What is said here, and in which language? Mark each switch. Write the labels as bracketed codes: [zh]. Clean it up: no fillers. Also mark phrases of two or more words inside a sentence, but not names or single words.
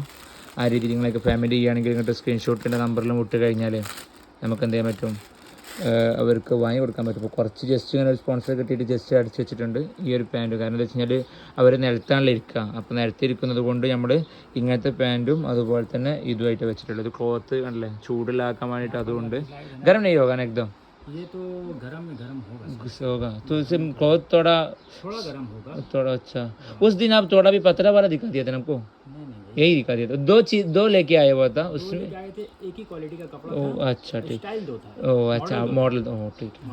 [ml] ആ രീതിയിൽ നിങ്ങളൊക്കെ പേയ്മെൻറ്റ് ചെയ്യുകയാണെങ്കിൽ ഇങ്ങോട്ട് സ്ക്രീൻഷോട്ടിൻ്റെ നമ്പറിലും വിട്ട് കഴിഞ്ഞാൽ നമുക്ക് എന്ത് ചെയ്യാൻ പറ്റും, അവർക്ക് വാങ്ങി കൊടുക്കാൻ പറ്റും. അപ്പോൾ കുറച്ച് ജസ്റ്റ് ഇങ്ങനെ ഒരു സ്പോൺസർ കിട്ടിയിട്ട് ജസ്റ്റ് അടിച്ച് വെച്ചിട്ടുണ്ട് ഈ ഒരു പാൻറ്റ്. കാരണം എന്താ വെച്ച് കഴിഞ്ഞാൽ അവർ നിലത്താണല്ലോ ഇരിക്കുക, അപ്പോൾ നിലത്തിരിക്കുന്നത് കൊണ്ട് നമ്മൾ ഇങ്ങനത്തെ പാൻറ്റും അതുപോലെ തന്നെ ഇതുമായിട്ട് വെച്ചിട്ടുള്ളത്. ക്ലോത്ത് കണ്ടല്ലേ ചൂടിലാക്കാൻ വേണ്ടിയിട്ട്, അതുകൊണ്ട് ഗരം നെയ് [hi] होगा ना एकदम, ये तो गरम में गरम होगा तो इसे क्लॉथ थोड़ा गरम होगा. थोड़ा अच्छा. उस दिन आप थोड़ा भी पतला वाला दिखा दिया था ना हमको, यही दिखा दिया था. दो लेके आए हुआ था उसमें, आए थे एक ही क्वालिटी का कपड़ा ओ था. अच्छा ठीक, स्टाइल दो था. ओ अच्छा मॉडल, ओ ठीक है.